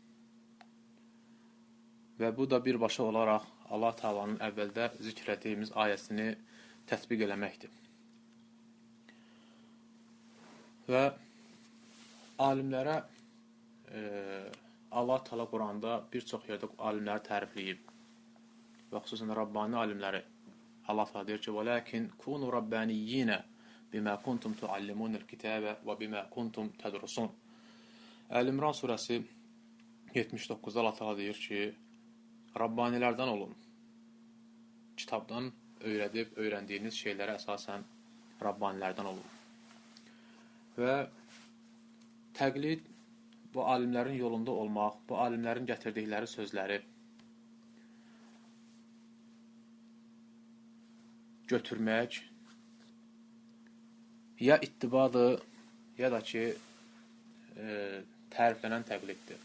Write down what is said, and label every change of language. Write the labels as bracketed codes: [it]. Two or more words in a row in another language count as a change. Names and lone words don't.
[az] Və bu da birbaşa olaraq Allah Teala'nın əvvəldə zikr etdiyimiz ayəsini tətbiq eləməkdir. Və alimlərə Allah Teala Quranda bir çox yerdə alimləri tərifləyib. Və xüsusən Rabbani alimləri Allah Teala deyir ki, [ar] وَلَكِنْ كُونُوا رَبَّانِيِّينَ بِمَا كُنْتُمْ تُعَلِّمُونَ الْكِتَابَ وَبِمَا كُنْتُمْ تَدْرُسُونَ. [az] Əl-İmran surəsi 79-da Allah Teala deyir ki, Rabbanilərdən olun. Kitabdan öyrəndiyiniz şeylərə əsasən Rabbanilərdən olun. Və təqlid, bu alimlərin yolunda olmaq, bu alimlərin gətirdikləri sözləri götürmək ya ittibadır, ya da ki təriflənən təqliddir.